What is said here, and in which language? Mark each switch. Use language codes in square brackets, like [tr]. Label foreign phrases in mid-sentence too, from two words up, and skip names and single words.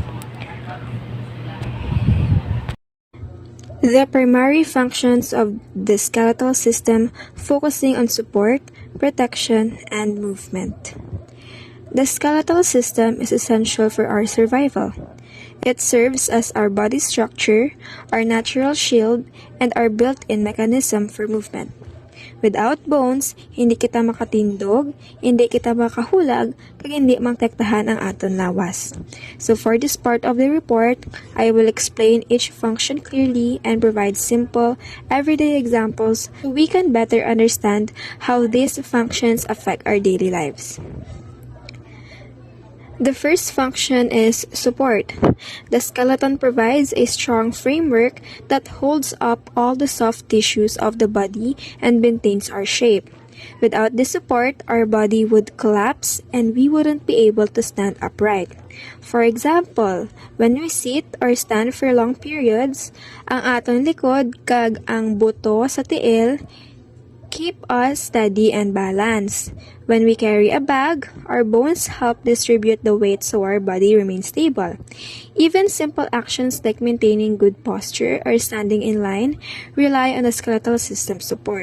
[en] The primary functions of the skeletal system focusing on support, protection, and movement. The skeletal system is essential for our survival. It serves as our body structure, our natural shield, and our built-in mechanism for movement. Without bones, [hil] hindi kita makatindog, hindi kita makahulag, kag hindi mangtektahan ang aton lawas. [en] So for this part of the report, I will explain each function clearly and provide simple, everyday examples so we can better understand how these functions affect our daily lives. The first function is support. The skeleton provides a strong framework that holds up all the soft tissues of the body and maintains our shape. Without this support, our body would collapse and we wouldn't be able to stand upright. For example, when we sit or stand for long periods, [hil] ang atong likod kag ang buto sa tiil [en] keep us steady and balanced. When we carry a bag, our bones help distribute the weight so our body remains stable. Even simple actions like maintaining good posture or standing in line rely on the skeletal system support.